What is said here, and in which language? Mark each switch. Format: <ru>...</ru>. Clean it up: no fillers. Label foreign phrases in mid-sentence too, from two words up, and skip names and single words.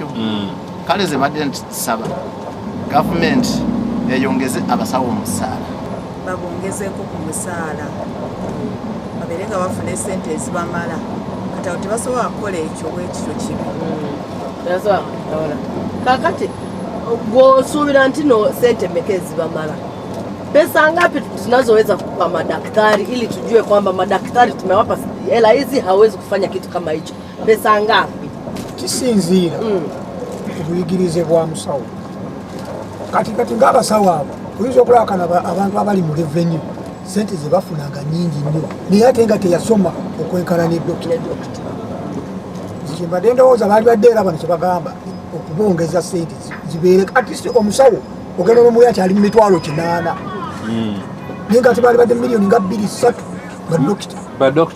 <lg>Kale ze badde ntisaba gavumenti eyongeze abasawo omusaala babongezeeko ku musaala babeere nga bafuna esente ezibamala kati awo tebasobola kukola ekyo bwekityo kibi. Kakati gwosuubira nti no sente mmeka ezibamala?</lg> <sw>Pesa ngapi tunazoweza kupa madaktari ili tujue kwamba madaktari tumewapa hela hizi hawezi kufanya kitu kama hicho? Pesa ngapi?</sw> <lg>Kisinziira obuyigirize bwa musawo. Kati ng'abasawo abo oyinza okulabakana abantu abali mu revenue sente ze bafunanga nyingi nnyo naye ate nga teyasoma okwenkana ne dokita. Zikimbadde ndowooza baali badde era bano kye bagamba okubongeza sente zibeere</lg> <en>at least</en> <lg>omusawo ogenda n'omuyi ati ali mu mitwalo 8 naye nga tebaali badde miliyoni nga 2-3 badokita</lg>